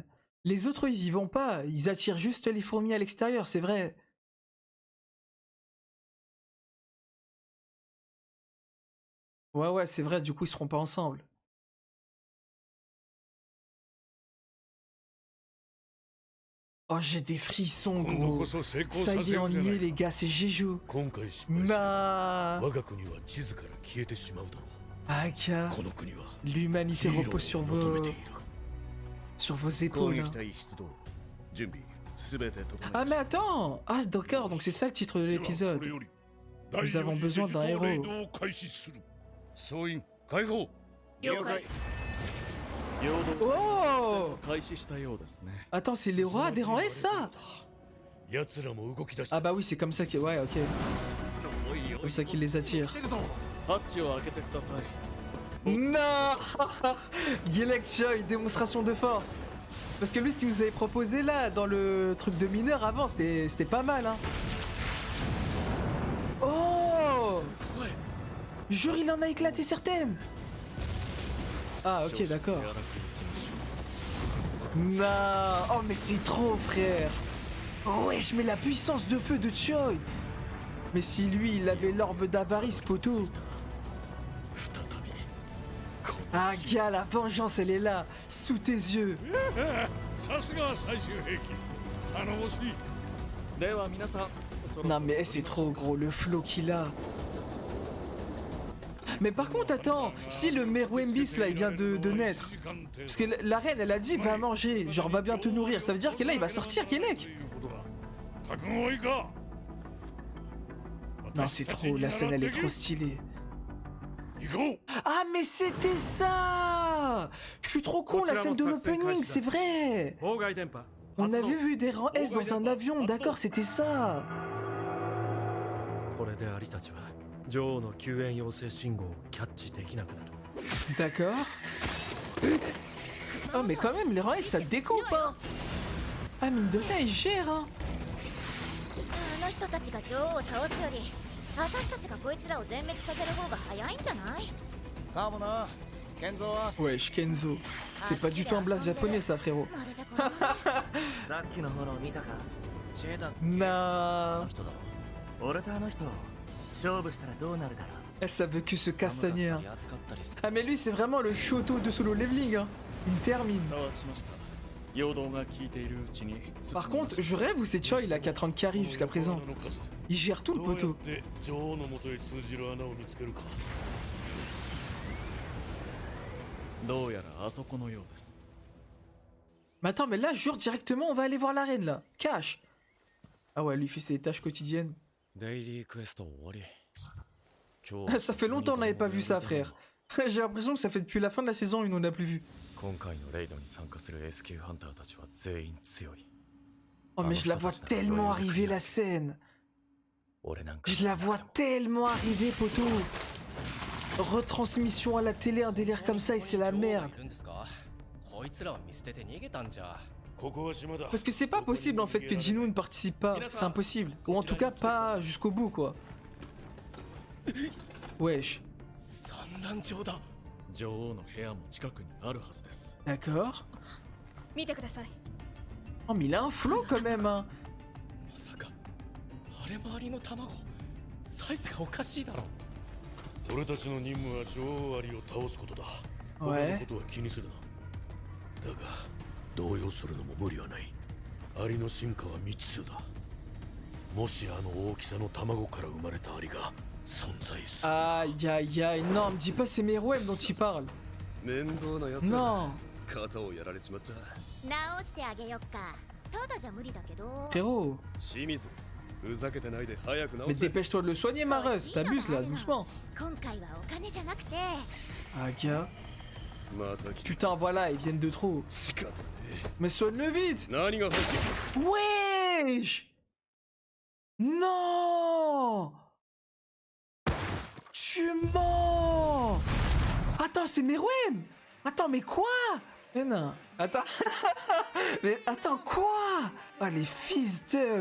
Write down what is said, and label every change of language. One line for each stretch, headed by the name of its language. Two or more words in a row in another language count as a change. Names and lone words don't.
French: Les autres, ils y vont pas. Ils attirent juste les fourmis à l'extérieur, c'est vrai. Ouais, ouais, c'est vrai, du coup, ils seront pas ensemble. Oh, j'ai des frissons,
Japanese: 今度
French: gros.
Japanese: こそ成功
French: Ça
Japanese: さ
French: y
Japanese: せ
French: est,
Japanese: よ
French: on
Japanese: うじゃ
French: y
Japanese: な
French: est,
Japanese: い
French: les gars, c'est Jeju.
Japanese: 今回失敗すれば Nah. 我が国は地図から消えてしまうだろ Aka, う。この国は
French: l'humanité
Japanese: ヒーロ
French: repose
Japanese: ーを求めている。
French: sur vos
Japanese: 攻
French: épaules.
Japanese: 撃
French: hein.
Japanese: 隊出動準備すべて整え Ah, ま
French: mais
Japanese: した
French: attends. Ah, d'accord, donc c'est ça le titre de
Japanese: ではこ
French: l'épisode.
Japanese: れより
French: Nous avons
Japanese: 第四次
French: besoin
Japanese: デジ
French: d'un
Japanese: タル
French: héros.
Japanese: レイドを開始する。総員解放。了解。 Oh! 開始したようですね
French: Attends, c'est les rois des rangs S, ça?
Japanese: 奴らも動き出した。
French: Ah bah oui, c'est comme ça qu'il... Ouais, ok. Comme ça qu'il les attire.
Japanese: ハッチを開けてください
French: Non. Gilek Choi, démonstration de force. Parce que lui, ce qu'il nous avait proposé là, dans le truc de mineur avant, c'était pas mal, hein. Oh! Jure, il en a éclaté certaines. Ah, ok, d'accord. Non. Oh, mais c'est trop, frère. Oh, wesh, mais la puissance de feu de Choi. Mais si lui, il avait l'orbe d'avarice, poteau. Ah, gars, la vengeance, elle est là, sous tes yeux.
Japanese: さすがは最終兵器頼もしいでは皆さん、そろそろ
French: Non, mais c'est trop gros, le flow qu'il a. Mais par contre, attends, si le Meruembis là il vient de naître, parce que la reine elle a dit va manger, genre va bien te nourrir, ça veut dire que là il va sortir Kenek.
Japanese: 覚悟はいいか
French: Non, c'est trop, la scène elle est trop stylée.
Japanese: 行こう
French: Ah, mais c'était ça! Je suis trop con, la scène de l'opening, c'est vrai!
Japanese: 妨害電波
French: On avait vu des rangs S dans un avion, d'accord, c'était ça!
Japanese: これでアリたちは女王の救援要請信号をキャッチできなくなる
French: D'accord. Oh, mais quand même, les rangs S ça découpe, hein! Ah, mine de rien, il gère, hein!
Japanese: あの人たちが女王を倒すより私たちがこいつらを全滅させる方が早いんじゃないかもな。健三は
French: Wesh, Kenzo. C'est pas du tout un blast japonais, ça, frérot.
Japanese: まるでこのさっきの炎見たかチェダ Nah. 人だろ。俺とあの人勝負したらどうなるだろ
French: Elle, ça veut que se castagner, hein.
Japanese: 寒かったり暑かったりする
French: Ah, mais lui, c'est vraiment le Shoto de solo leveling, hein. Il termine.
Japanese: どうしました。陽動が効いているうちに。
French: Par contre, je rêve où c'est Choi, il a 4 ans de carry jusqu'à présent.
Japanese: の数
French: Il gère tout le
Japanese: どうやっ
French: poteau.
Japanese: て女王の元へ通じる穴を見つけるかどうやらあそこのようです。
French: Mais attends, mais là, jure directement, on va aller voir la reine, là. Cash. Ah ouais, lui, il fait ses tâches quotidiennes.
Japanese: デイリークエスト終わり。今日
French: Ça fait longtemps qu'on n'avait pas vu ça, frère. J'ai l'impression que ça fait depuis la fin de la saison 1 on n'a plus vu.
Japanese: 今回のレイドに参加する SQ ハンターたちは全員強い。
French: Oh, mais je la vois tellement arriver, la scène.
Japanese: 俺なんか
French: Je la vois tellement arriver, poteau. Retransmission à la télé, un délire comme ça, et c'est la merde.
Japanese: こいつらは見捨てて逃げたんじゃ。ここは島だ
French: Parce que c'est pas possible en fait que Jinu ne participe pas, c'est impossible. Ou en tout cas pas jusqu'au bout quoi. Wesh.
Japanese: 産卵場だ。女王の部屋も近くにあるはずです。
French: D'accord.
Japanese: 見てください
French: Oh mais il a un flow quand même hein.
Japanese: まさかあれ周りの卵サイズがおかしいだろ。俺たちの任務は女王アリを倒すことだ他の
French: Ouais.
Japanese: ことは気にするなだが動揺するのも無理はないアリの進化は未知数だもしあの大きさの卵から生まれたアリが存在する
French: Aïe aïe aïe, non, me dis pas c'est Meruem dont il parle.
Japanese: 面倒なやつ
French: Non.
Japanese: 肩をやられちまった。直してあげよっかただじゃ無理だけど
French: Frérot.
Japanese: 清水ふざけてないで早く
French: Mais dépêche-toi de le soigner Mareuse, t'abuses là, doucement.
Japanese: 今回はお金じゃなくて
French: Ah gars.
Japanese: また来
French: Putain voilà, ils viennent de trop.
Japanese: 仕方ね
French: Mais soigne-le vite.
Japanese: え。何が欲しい
French: Wesh. Non. Tu mens. Attends, c'est Meruem. Attends, mais quoi? Mais non. Attends. Mais attends, quoi? Ah, les fils de...